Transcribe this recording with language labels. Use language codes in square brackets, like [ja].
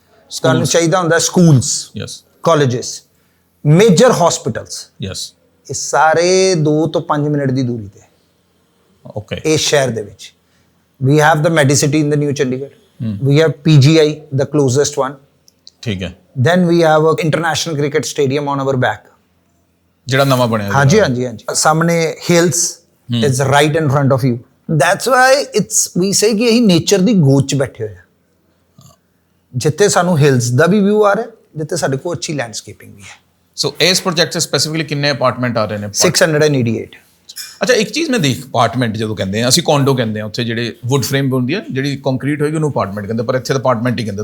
[pa] ਤੁਹਾਨੂੰ ਚਾਹੀਦਾ ਹੁੰਦਾ schools, [en] yes colleges, major hospitals, yes [pa] ਇਹ ਸਾਰੇ 2 ਤੋਂ 5 ਮਿੰਟ ਦੀ ਦੂਰੀ ਤੇ [en] okay [pa] ਇਸ ਸ਼ਹਿਰ ਦੇ ਵਿੱਚ। [en] we have the Medicity in the New Chandigarh, we have PGI the closest one, [pa] ਠੀਕ ਹੈ। [en] then we have a international cricket stadium on our back. [pa] ਜਿਹੜਾ ਨਵਾਂ ਬਣਿਆ ਹਾਂਜੀ ਹਾਂਜੀ ਹਾਂਜੀ ਸਾਹਮਣੇ [en] hills is right in front of you. That's why it's we say [pa] ਕਿ ਅਸੀਂ nature ਦੀ ਗੋਦ 'ਚ ਬੈਠੇ ਹੋਏ ਆ, ਜਿੱਥੇ ਸਾਨੂੰ hills ਦਾ ਵੀ view ਆ ਰਿਹਾ, ਜਿੱਥੇ ਸਾਡੇ ਕੋਲ ਅੱਛੀ landscaping ਵੀ ਹੈ। ਸੋ ਇਸ ਪ੍ਰੋਜੈਕਟ 'ਚ ਸਪੈਸੀਫਿਕਲੀ ਕਿੰਨੇ ਅਪਾਰਟਮੈਂਟ ਆ ਰਹੇ ਨੇ? 688। ਅੱਛਾ, ਇੱਕ ਚੀਜ਼ ਮੈਂ ਦੇਖ, ਅਪਾਰਟਮੈਂਟ ਜਦੋਂ ਕਹਿੰਦੇ ਆ ਅਸੀਂ ਕੌਂਡੋ ਕਹਿੰਦੇ ਆ, ਉੱਥੇ ਜਿਹੜੇ ਵੁੱਡ ਫਰੇਮ ਹੁੰਦੀ ਹੈ, ਜਿਹੜੀ ਕੰਕਰੀਟ ਹੋਏਗੀ ਉਹਨੂੰ ਅਪਾਰਟਮੈਂਟ ਕਹਿੰਦੇ, ਪਰ ਇੱਥੇ ਤਾਂ ਅਪਾਰਟਮੈਂਟ ਹੀ ਕਹਿੰਦੇ।